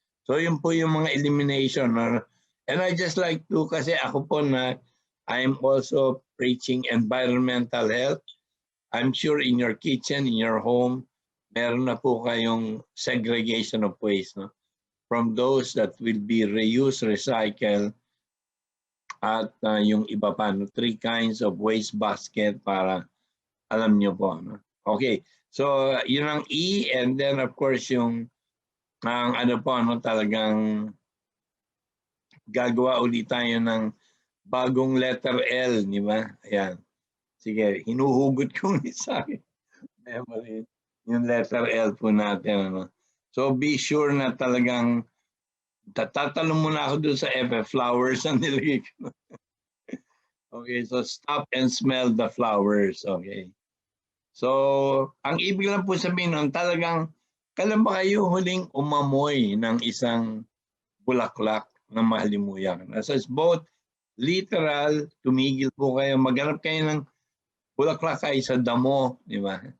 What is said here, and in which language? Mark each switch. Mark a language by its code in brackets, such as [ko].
[tl] So yun po yung mga elimination. No? [en] And I just like to, [tl] kasi ako po na [en] I'm also preaching environmental health. I'm sure in your kitchen, in your home, meron na po kayong segregation of waste. No? From those that will be reused, recycled, [tl] at yung iba pa, no? [en] 3 kinds of waste basket [tl] para alam nyo po. No? Okay, so yun ang E, and then of course yung ang talagang gagawa ulit tayo ng bagong letter L, di ba? Ayan. Sige, hinuhugot ko sa akin. Memory. Yung letter L po natin. Ano? So be sure na talagang tatalong muna ako doon sa FF flowers ang nilagay ko. [en] Okay, so stop and smell the flowers. Okay. [tl] So, ang ibig lang po sabihin nun, talagang kailan ba kayo huling umamoy ng isang bulaklak na mahalimuyak? [en] So it's both literal, [tl] tumigil po kayo, maghanap kayo ng bulaklak kayo sa damo, di ba?